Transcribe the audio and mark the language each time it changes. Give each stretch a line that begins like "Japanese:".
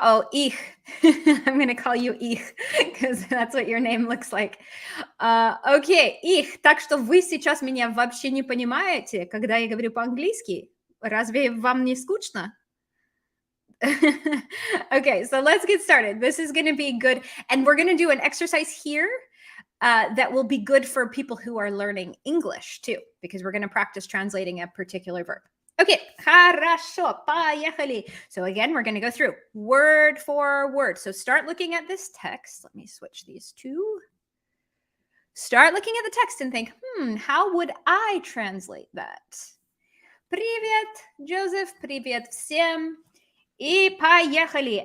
English: Ich. I'm going to call you Ich because that's what your name looks like. Okay, Ich.
Russian: Так что вы сейчас меня вообще не понимаете, когда я говорю по-английски.
English: Разве вам не скучно? Okay, so let's get started. This is going to be good. And we're going to do an exercise here that will be good for people who are learning English too, because we're going to practice translating a particular verb.
Russian: Okay, хорошо, поехали.
English: So again, we're going to go through word for word. So start looking at this text. Let me switch these two. Start looking at the text and think, how would I translate that?
Russian: Привет, Joseph. Привет всем. И поехали.